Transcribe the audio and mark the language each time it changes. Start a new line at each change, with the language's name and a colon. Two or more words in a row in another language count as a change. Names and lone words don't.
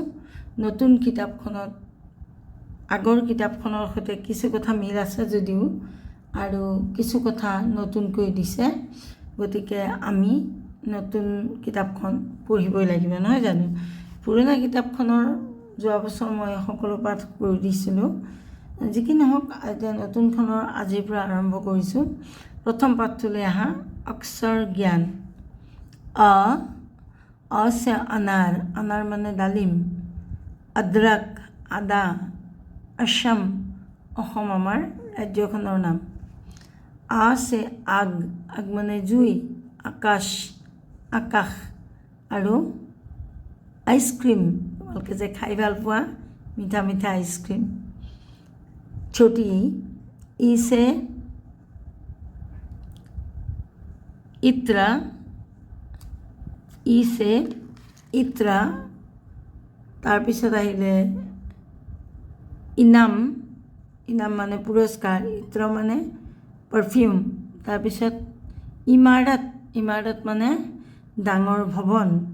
Assamese: নতুন কিতাপখনত আগৰ কিতাপখনৰ সৈতে কিছু কথা মিল আছে যদিও আৰু কিছু কথা নতুনকৈ দিছে, গতিকে আমি নতুন কিতাপখন পঢ়িবই লাগিব, নহয় জানো? পুৰণা কিতাপখনৰ যোৱা বছৰ মই সকলো পাঠ কৰি দিছিলোঁ। যি কি নহওক, এতিয়া নতুনখনৰ আজিৰ পৰা আৰম্ভ কৰিছোঁ। প্ৰথম পাঠটোলৈ আহা। অক্ষৰ জ্ঞান।
Hindi: अ से अनार, अनार
Assamese: মানে ডালিম।
Hindi: अदरक, आदा। असम,
Assamese: অসম আমাৰ ৰাজ্যখনৰ নাম।
Hindi: आ से आग, आग
Assamese: মানে জুই। আকাশ, আকাশ। আৰু আইচক্ৰীম, তোমালোকে যে খাই ভাল পোৱা মিঠা মিঠা আইচক্ৰীম।
Hindi: छोटी, ई से इत्र, ई से इत्र।
Assamese: তাৰপিছত আহিলে ইনাম, ইনাম মানে পুৰস্কাৰ, ইত্ৰ মানে পাৰফিউম। তাৰপিছত ইমাৰত, ইমাৰত মানে ডাঙৰ ভৱন।